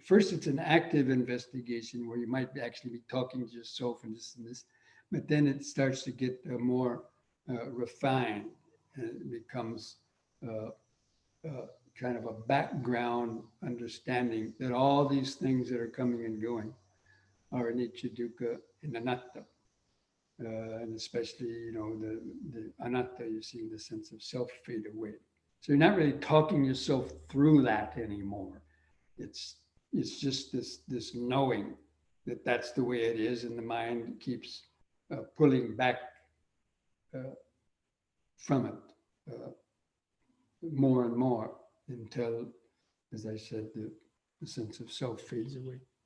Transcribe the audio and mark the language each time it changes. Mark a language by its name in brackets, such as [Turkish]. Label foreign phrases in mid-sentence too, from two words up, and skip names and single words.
[English] First, it's an active investigation where you might actually be talking to yourself and this and this, but then it starts to get more refined, and it becomes kind of a background understanding that all these things that are coming and going are [Pali] anicca, dukkha, [English] and anatta. And especially, the anatta, you see the sense of self fade away. So you're not really talking yourself through that anymore. It's just this knowing that that's the way it is, and the mind keeps pulling back from it more and more until, as I said, the sense of self fades away.